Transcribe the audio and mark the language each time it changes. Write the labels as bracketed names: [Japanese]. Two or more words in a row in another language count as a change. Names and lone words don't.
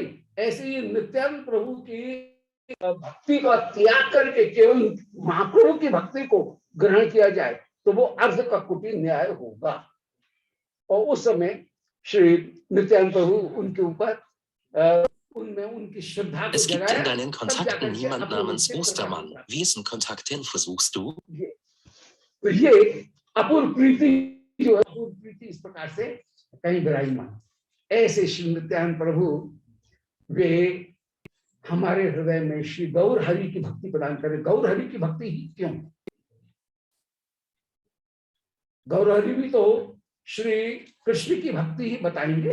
[Hindi] ऐसे ही नित्यानंद प्रभु की भक्ति का त्याग करके केवल महाप्रभु की भक्ति को ग्रहण किया जाए तो वो अर्ध का कुटी न्याय होगा। और उस समय श्री नित्यानंद प्रभु उनके ऊपर उनमें उनकी श्रद्धा को जगाया। [German] Es gibt in deinen Kontakten niemand namens Ostermann. Wessen Kontakten versuchst du? [Hindi] तो ये अपूर्व प्रीति जो है, अपूर्व प्रीति इस प्रकार से कहीं विराजमान। ऐसे श्री नित्यानंद प्रभु वे हमारे हृदय में श्री गौर हरि की भक्ति प्रदान करें। गौर हरि की भक्ति ही क्यों? गौर हरि भी तो श्री कृष्ण की भक्ति ही बताएंगे।